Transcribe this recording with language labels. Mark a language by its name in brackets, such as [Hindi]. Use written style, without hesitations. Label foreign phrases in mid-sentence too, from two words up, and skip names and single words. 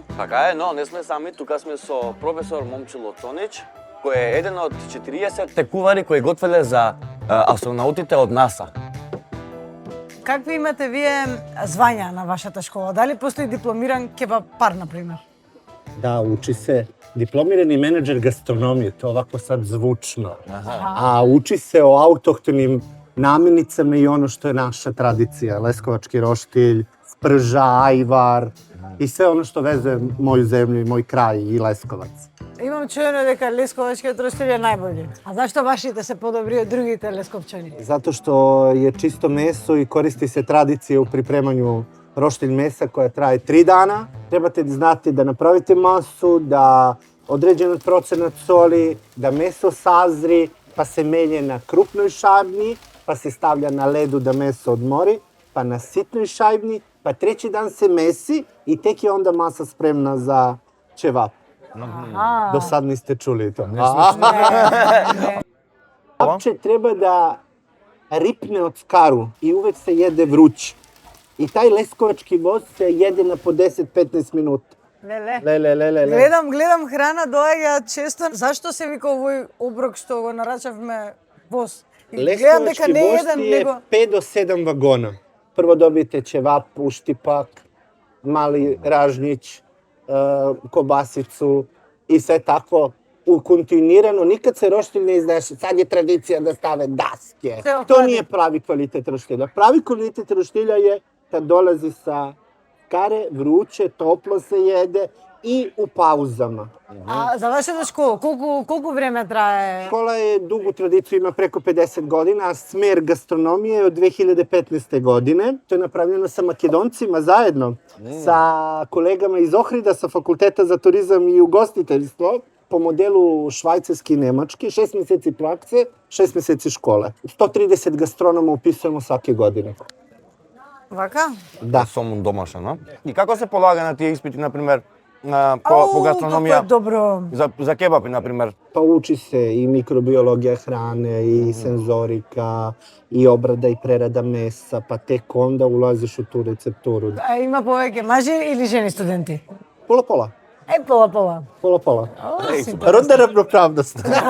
[Macedonian] Така е, но не сме сами, тука сме со професор Момчило Цонич, кој е еден од 40 текувари кои готвеле за астронаутите од НАСА. Какви имате вие звања на вашата школа? Дали постои дипломиран кебапар, например? [Serbian] Da, uči se diplomirani menadžer gastronomije, to ovako sad zvučno. A uči se o autohtonim namirnicama i ono što je naša tradicija. Leskovački roštilj, sprža, ajvar i sve ono što vezuje moju zemlju i moj kraj i Leskovac. [Macedonian] Имам чуено дека лесковачкиот роштил е најбољи. А зашто вашите се подобри од другите лесковчани? [Serbian] Zato što je čisto meso i koristi se tradicija u pripremanju roštilj mesa koja traje 3 dana. Trebate da znate da napravite masu, da određen procenat soli, da meso sazri, pa se melje na krupnoj šajbni, pa se stavlja na ledu da meso odmori, pa na sitnoj šajbni, pa 3. dan se mesi i tek je onda masa spremna za ćevap. Do sad niste čuli to. Apče treba da ripne od skaru i uvek se jede vruć. I taj leskovački voz se jede na po 10-15 minuta. [Macedonian] Леле. Гледам храна доаѓа често. Зашто се вика овој оброк што го нарачавме воз? Гледам дека Leskovački не е voz еден, je него [Serbian] 5 do 7 vagona. Prvo dobijete ćevap, uštipak, mali ražnjić, kobasicu i sve tako kontinuirano. Nikad se roštilj ne izneše. Sad je tradicija da stave daske. To nije pravi kvalitet roštilja. Pravi kvalitet roštilja je kad dolazi sa kare, vruće, toplo se jede i u pauzama. [Macedonian] А за вашата школа, колку време трае? [Serbian] Škola je dugu tradiciju, ima preko 50 godina, a smer gastronomije je od 2015. godine. To je napravljeno sa Makedoncima zajedno, sa kolegama iz Ohrida, sa Fakulteta za turizam i ugostiteljstvo, po modelu švajcarski i nemački, 6 meseci prakse, 6 meseci škole. 130 gastronoma upisujemo svake godine. [Macedonian] Вака? [Serbian] Da. [Macedonian] Сом домашен, no? И како се полага на тие испити, например, по гастрономија? Како е добро. За кебапи, например. [Serbian] Pa uči se i mikrobiologija hrane, i senzorika, i obrada i prerada mesa, pa tek onda ulaziš u tu recepturu. [Macedonian] А има повеќе мажи или жени студенти? [Serbian] Pola-pola. [Macedonian] Пола. [Serbian] Pola-pola. [Macedonian] Супер. [Serbian] Rodna ravnopravnost.